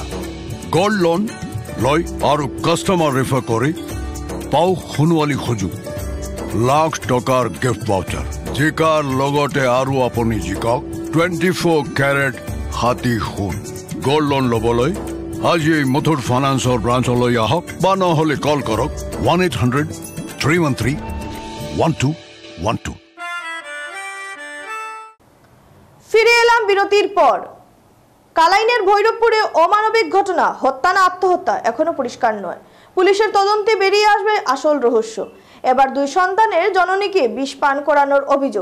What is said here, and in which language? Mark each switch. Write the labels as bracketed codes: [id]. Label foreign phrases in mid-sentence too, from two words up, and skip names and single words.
[en] gold loan [as] লৈ আৰু [en] customer refer [as] কৰি পাও সোণোৱালী সুযোগ, লাখ টকাৰ [en] gift voucher, [as] জিকাৰ লগতে আৰু আপুনি জিকক 24 কেৰেট হাতী সোণ। [en] gold loan [as] ল'বলৈ আজি মুথুট ফাইনেন্সৰ ব্ৰাঞ্চলৈ আহক বা নহ'লে কল কৰক 1-800-313-1212। [bn] ফিরে এলাম বিরতির পর। কালাইনের ভৈরবপুরে অমানবিক ঘটনা, হত্যা না আত্মহত্যা এখনো পরিষ্কার নয়। পুলিশের তদন্তে বেরিয়ে আসবে আসল রহস্য। এবার 2 সন্তানের জননীকে বিষ পান করানোর অভিযোগ।